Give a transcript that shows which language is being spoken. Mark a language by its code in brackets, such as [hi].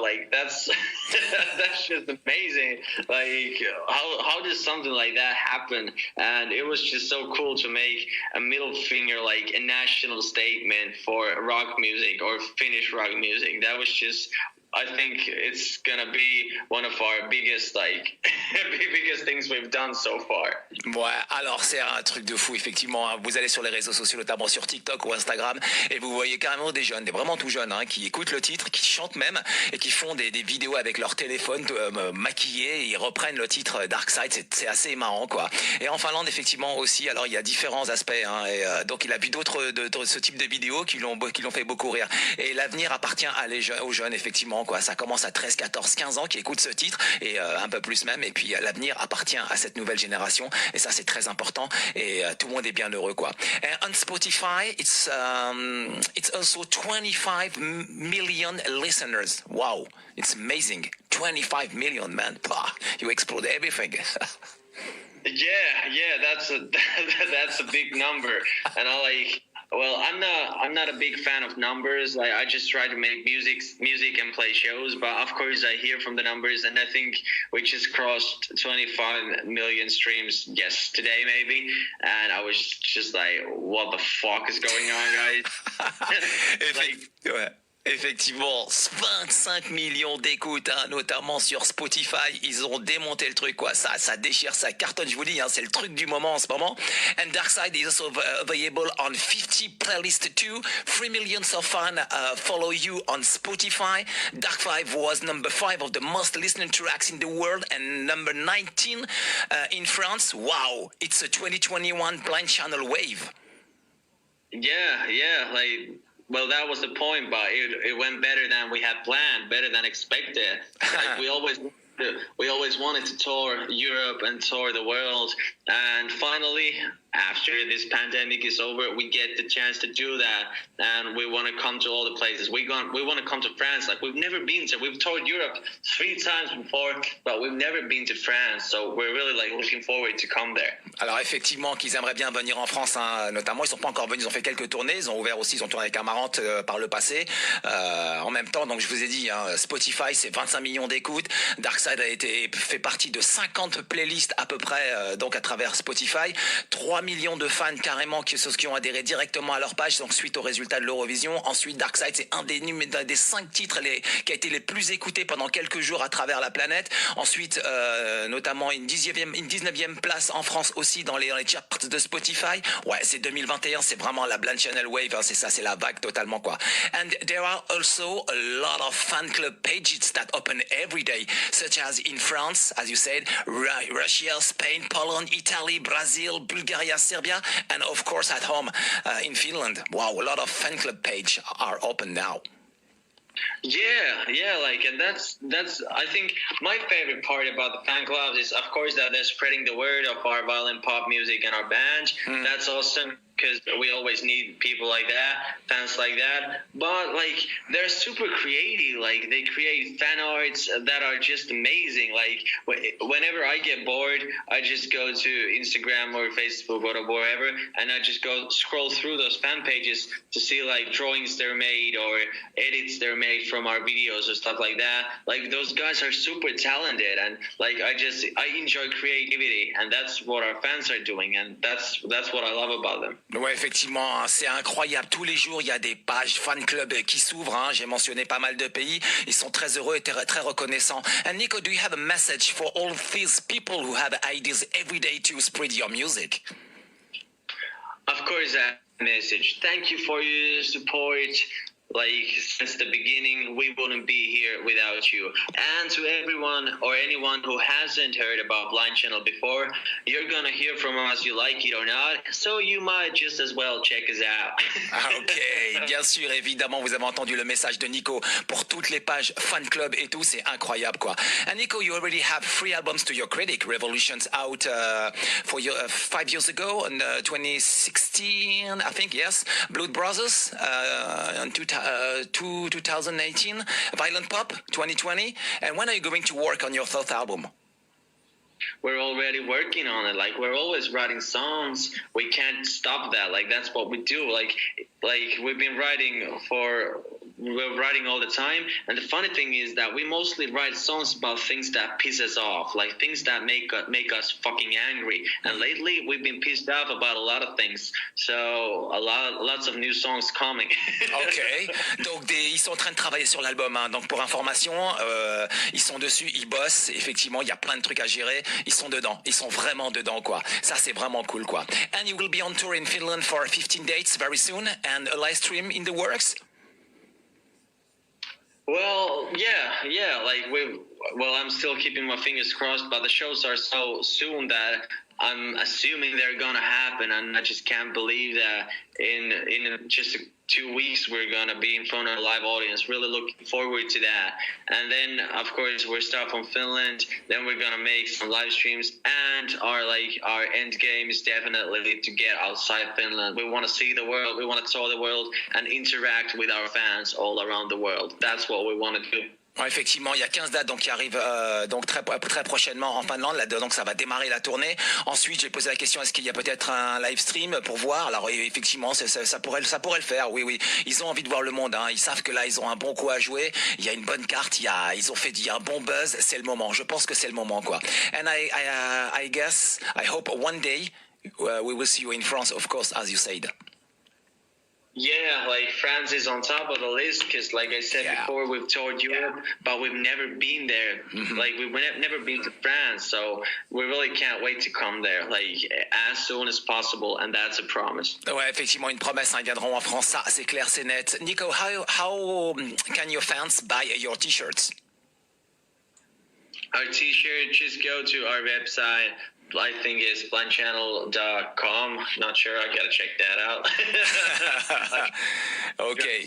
[en] Like that's that's just amazing. Like how does something like that happen? And it was just so cool to make a middle finger like a national statement for rock music or Finnish rock music. That was just, I think it's gonna be one of our biggest things we've done so far. [fr] Ouais, alors c'est un truc de fou, effectivement. Hein. Vous allez sur les réseaux sociaux, notamment sur TikTok ou Instagram, et vous voyez carrément des jeunes, des vraiment tout jeunes, hein, qui écoutent le titre, qui chantent même, et qui font des vidéos avec leur téléphone maquillés, et ils reprennent le titre Dark Side. C'est assez marrant, quoi. Et en Finlande, effectivement aussi, alors il y a différents aspects, hein, et donc il a vu d'autres de ce type de vidéos qui l'ont fait beaucoup rire. Et l'avenir appartient aux jeunes, effectivement, quoi. Ça commence à 13, 14, 15 ans qui écoutent ce titre, et un peu plus même, et puis l'avenir appartient à cette nouvelle génération, et ça c'est très important, et tout le monde est bien heureux, quoi. [en] And on Spotify, it's also 25 million listeners. Wow, it's amazing. 25 million, man. Pah, you explode everything. Yeah, that's a big number, and I'm not a big fan of numbers. Like I just try to make music and play shows, but of course I hear from the numbers, and I think we just crossed 25 million streams yesterday maybe, and I was just like, what the fuck is going on, guys? [fr] Effectivement, 25 millions d'écoutes, hein, notamment sur Spotify. Ils ont démonté le truc, quoi. Ça déchire, ça cartonne, je vous dis, hein, c'est le truc du moment en ce moment. [en] And Dark Side is also available on 50 playlists too. 3 million so far follow you on Spotify. Dark 5 was number 5 of the most listened tracks in the world and number 19 in France. Wow, it's a 2021 blind channel wave. Yeah, like... Well, that was the point, but it went better than we had planned, better than expected. Like we always wanted to tour Europe and tour the world, and finally, after this pandemic is over, we get the chance to do that, and we want to come to all the places. We want to come to France. Like we've never been to. We've toured Europe 3 times before, but we've never been to France. So we're really like looking forward to come there. [fr] Alors effectivement, qu'ils aimeraient bien venir en France, hein, notamment. Ils sont pas encore venus. Ils ont fait quelques tournées. Ils ont ouvert aussi. Ils ont tourné avec Amarante par le passé. En même temps, donc je vous ai dit, hein, Spotify, c'est 25 millions d'écoutes. Dark Side, Side fait partie de 50 playlists à peu près, donc à travers Spotify. 3 millions de fans carrément qui ont adhéré directement à leur page, donc suite au résultat de l'Eurovision. Ensuite, Dark Side, c'est un des 5 titres qui a été les plus écoutés pendant quelques jours à travers la planète. Ensuite, notamment une 19e place en France aussi dans les charts de Spotify. Ouais, c'est 2021, c'est vraiment la Blind Channel Wave, hein, c'est ça, c'est la vague totalement quoi. [en] And there are also a lot of fan club pages that open every day, such as in France, as you said, Russia, Spain, Poland, Italy, Brazil, Bulgaria, Serbia, and of course at home in Finland. Wow, a lot of fan club pages are open now. Yeah, like, and that's I think my favorite part about the fan clubs is, of course, that they're spreading the word of our violent pop music and our band. That's awesome, because we always need people like that, fans like that. But like, they're super creative. Like, they create fan arts that are just amazing. Like, whenever I get bored, I just go to Instagram or Facebook or wherever, and I just go scroll through those fan pages to see like drawings they're made or edits they're made from our videos or stuff like that. Like, those guys are super talented, and like, I enjoy creativity, and that's what our fans are doing, and that's what I love about them. [fr] Ouais, effectivement, hein, c'est incroyable. Tous les jours, il y a des pages fan club qui s'ouvrent. Hein. J'ai mentionné pas mal de pays. Ils sont très heureux et très reconnaissants. [en] And Niko, do you have a message for all these people who have ideas every day to spread your music? Of course, that message. Thank you for your support. Like, since the beginning, we wouldn't be here without you. And to everyone or anyone who hasn't heard about Blind Channel before, you're gonna hear from us, you like it or not, so you might just as well check us out. [fr] Ok, bien sûr, évidemment, vous avez entendu le message de Niko pour toutes les pages fan club et tout, c'est incroyable quoi. [en] And Niko, you already have 3 albums to your credit. Revolutions out for you 5 years ago in 2016, I think, yes. Blood Brothers in 2018, Violent Pop 2020. And when are you going to work on your 3rd album? We're already working on it. Like, we're always writing songs. We can't stop that. Like, that's what we do. Like we've been we're writing all the time. And the funny thing is that we mostly write songs about things that piss us off, like things that make us fucking angry. And lately we've been pissed off about a lot of things. So lots of new songs coming. [fr] Ok, donc ils sont en train de travailler sur l'album. Hein. Donc pour information, ils sont dessus, ils bossent. Effectivement, il y a plein de trucs à gérer. Ils sont dedans, ils sont vraiment dedans quoi. Ça c'est vraiment cool quoi. [en] And you will be on tour in Finland for 15 dates very soon, and a live stream in the works. Well, yeah. Like, I'm still keeping my fingers crossed, but the shows are so soon that I'm assuming they're gonna happen, and I just can't believe that in just 2 weeks we're gonna be in front of a live audience. Really looking forward to that. And then, of course, we're starting from Finland. Then we're gonna make some live streams, and our end game is definitely to get outside Finland. We want to see the world. We want to tour the world and interact with our fans all around the world. That's what we want to do. [fr] Ouais, effectivement, il y a 15 dates donc, qui arrivent donc très prochainement en Finlande. Là, donc ça va démarrer la tournée. Ensuite, j'ai posé la question, est-ce qu'il y a peut-être un live stream pour voir? Alors effectivement, ça pourrait le faire. Oui. Ils ont envie de voir le monde. Hein. Ils savent que là, ils ont un bon coup à jouer. Il y a une bonne carte. Il y a un bon buzz. C'est le moment. Je pense que c'est le moment, quoi. [en] And I hope one day we will see you in France, of course, as you said. Yeah, like, France is on top of the list because, like I said before, we've toured Europe, but we've never been there. Mm-hmm. Like, we've never been to France, so we really can't wait to come there, like, as soon as possible, and that's a promise. [fr] Ouais, effectivement, une promesse. Hein, ils viendront en France, ça, c'est clair, c'est net. [en] Niko, how can your fans buy your t-shirts? Our t-shirt, just go to our website. I think it's blindchannel.com. Not sure. I gotta check that out. Okay.